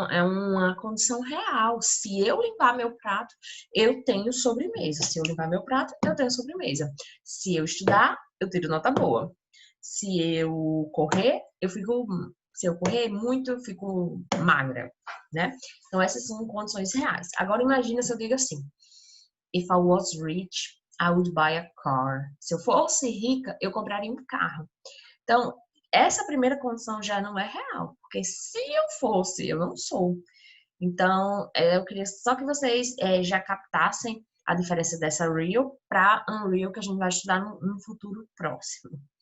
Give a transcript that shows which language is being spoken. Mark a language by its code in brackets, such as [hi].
[pt] É uma condição real. Se eu limpar meu prato, eu tenho sobremesa. Se eu limpar meu prato, eu tenho sobremesa. Se eu estudar, eu tiro nota boa. Se eu correr, se eu correr muito, eu fico magra, né? Então, essas são condições reais. Agora, imagina se eu digo assim: [en] If I was rich, I would buy a car. [pt] Se eu fosse rica, eu compraria um carro. Então, essa primeira condição já não é real, porque se eu fosse, eu não sou. Então, eu queria só que vocês já captassem a diferença dessa real para unreal, que a gente vai estudar no futuro próximo.